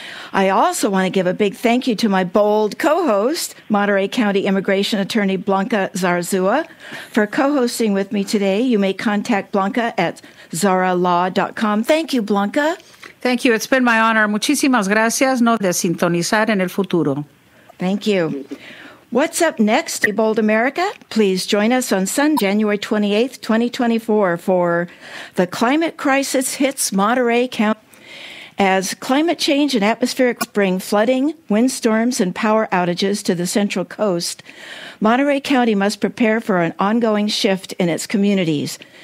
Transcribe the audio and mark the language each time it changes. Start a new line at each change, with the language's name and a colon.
English: I also want to give a big thank you to my bold co-host, Monterey County Immigration Attorney Blanca Zarzua, for co-hosting with me today. You may contact Blanca at zaralaw.com. Thank you, Blanca. Thank you. It's been my honor.
Spanish: Muchísimas gracias. No de sintonizar en el futuro.
English: Thank you. What's up next, Be Bold America? Please join us on Sunday, January 28th, 2024, for The Climate Crisis Hits Monterey County. As climate change and atmospheric bring flooding, windstorms, and power outages to the Central Coast, Monterey County must prepare for an ongoing shift in its communities.